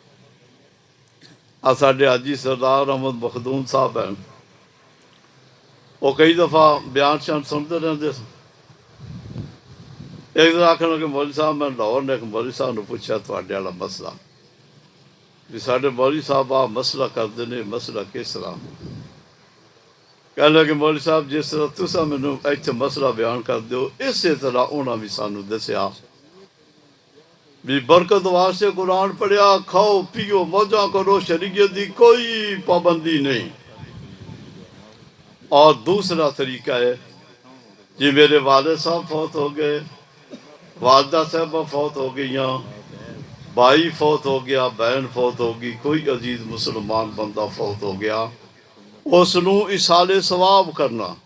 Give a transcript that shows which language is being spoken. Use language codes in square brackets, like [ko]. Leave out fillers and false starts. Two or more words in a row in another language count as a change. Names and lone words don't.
[pa] ساڈے حاجی سردار احمد مخدوم صاحب ہیں، وہ کئی دفعہ بیان شان سنتے رہتے سن۔ ایک دن آخر کہ مولوی صاحب، میں لاہور نے ایک مولوی صاحب نے پوچھا تھوڑے والا مسئلہ بھی ساڈے مولوی صاحب آ مسئلہ کرتے ہیں، مسئلہ کس طرح؟ کہنے لگے مولوی صاحب جس طرح تسا مینوں ایتھے مسئلہ بیان کر دیو، اسی طرح انہاں بھی سانوں دسیا بھی برکت واسطے قرآن پڑھیا، کھاؤ پیو موجاں کرو، شریعت دی کوئی پابندی نہیں۔ اور دوسرا طریقہ ہے جی میرے والد صاحب فوت ہو گئے، والدہ صاحبہ فوت ہو گئیاں، بھائی فوت ہو گیا، بہن فوت ہو گئی، کوئی عزیز مسلمان بندہ فوت ہو گیا، اس نوں ایصال ثواب کرنا۔